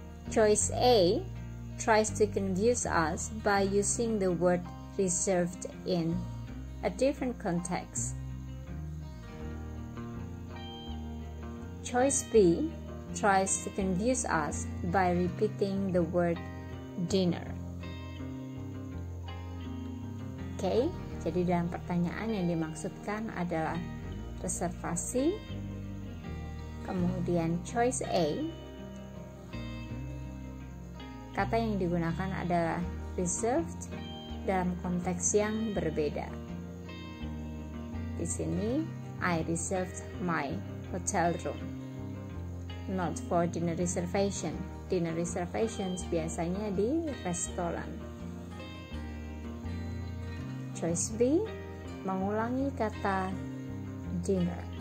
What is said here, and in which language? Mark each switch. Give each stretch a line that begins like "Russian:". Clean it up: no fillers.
English: Choice A tries to confuse us by using the word reserved in a different context. Choice B tries to confuse us by repeating the word dinner.
Indonesian: Oke, jadi dalam pertanyaan yang dimaksudkan adalah reservasi, kemudian choice A, kata yang digunakan adalah reserved dalam konteks yang berbeda. Di sini,
English: I reserved my hotel room, not for dinner reservation.
Indonesian: Dinner reservations biasanya di restoran. Choice B, mengulangi kata dinner.